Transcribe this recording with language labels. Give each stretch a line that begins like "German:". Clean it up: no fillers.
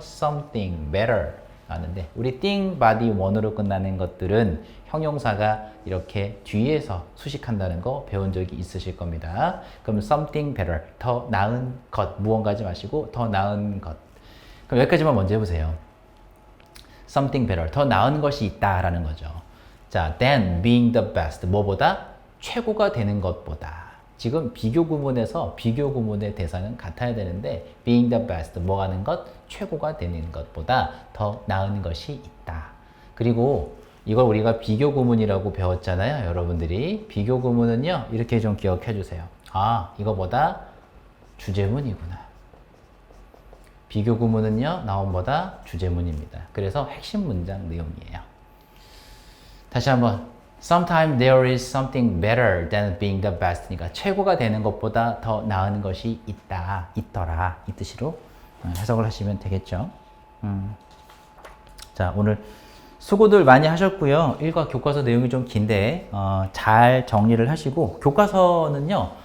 Korean: something better 나왔는데 우리 thing, body, one으로 끝나는 것들은 형용사가 이렇게 뒤에서 수식한다는 거 배운 적이 있으실 겁니다. 그럼 something better, 더 나은 것, 무언가 하지 마시고 더 나은 것. 그럼 여기까지만 먼저 해보세요. something better, 더 나은 것이 있다라는 거죠. 자,
English: than being the best,
Korean: 뭐보다? 최고가 되는 것보다. 지금 비교 구문에서 비교 구문의 대사는 같아야 되는데 being the best, 뭐 하는 것? 최고가 되는 것보다 더 나은 것이 있다. 그리고 이걸 우리가 비교 구문이라고 배웠잖아요. 여러분들이. 비교 구문은요. 이렇게 좀 기억해 주세요. 아, 이거보다 주제문이구나. 비교 구문은요. 나온보다 주제문입니다. 그래서 핵심 문장 내용이에요. 다시 한번.
English: Sometimes there is something better than being the best.
Korean: 그러니까 최고가 되는 것보다 더 나은 것이 있다, 있더라. 이 뜻으로 해석을 하시면 되겠죠. 자, 오늘 수고들 많이 하셨고요. 1과 교과서 내용이 좀 긴데 잘 정리를 하시고 교과서는요.